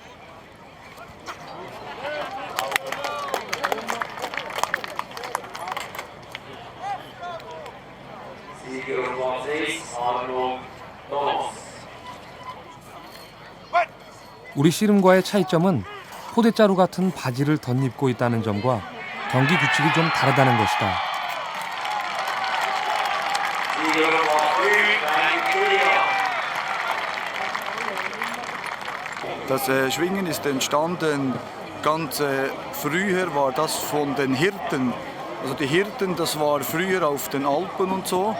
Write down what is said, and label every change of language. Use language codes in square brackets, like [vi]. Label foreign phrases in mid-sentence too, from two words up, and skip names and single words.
[ko] 우리 씨름과의 차이점은 포대자루 같은 바지를 덧입고 있다는 점과 경기 규칙이 좀 다르다는 것이다. [de] Das Schwingen ist entstanden ganz früher war das von den Hirten. Also die Hirten, das war früher auf den Alpen und so.